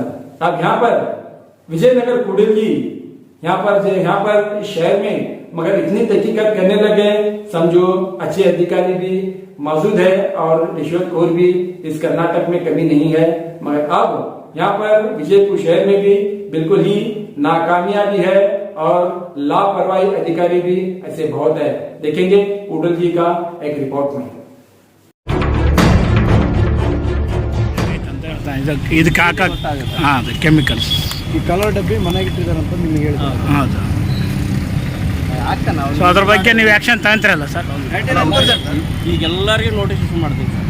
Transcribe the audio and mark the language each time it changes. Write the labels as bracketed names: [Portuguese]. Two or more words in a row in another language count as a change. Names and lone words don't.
[Hindi] अब यहाँ पर विजयनगर कूडलगी यहाँ पर इस शहर में मगर इतनी तहकीकात करने लगे, समझो अच्छे अधिकारी भी मौजूद है और रिश्वतखोर भी इस कर्नाटक में कमी नहीं है। मगर अब यहाँ पर विजयपुर शहर में भी बिल्कुल ही नाकामियां भी है और लापरवाही अधिकारी भी ऐसे बहुत है। देखेंगे उडल जी का एक रिपोर्ट में। [Kannada] ಇದಕ್ಕೆ ಹಾಕ ಹಾಂ ಅದು ಕೆಮಿಕಲ್ಸ್ ಈ ಕಲರ್ ಡಬ್ಬಿ ಮನೆಗೆ ಇಟ್ಟಿದಾರಂತ ನಿಮಗೆ ಹೇಳಿದ್ರು. ಹೌದು. ಸೊ ಅದ್ರ ಬಗ್ಗೆ ನೀವು ಆ್ಯಕ್ಷನ್ ತಗೊಂತೀರಲ್ಲ ಸರ್? ಈಗ ಎಲ್ಲರಿಗೂ [English] notice issue [Kannada] ಮಾಡ್ತೀವಿ ಸರ್.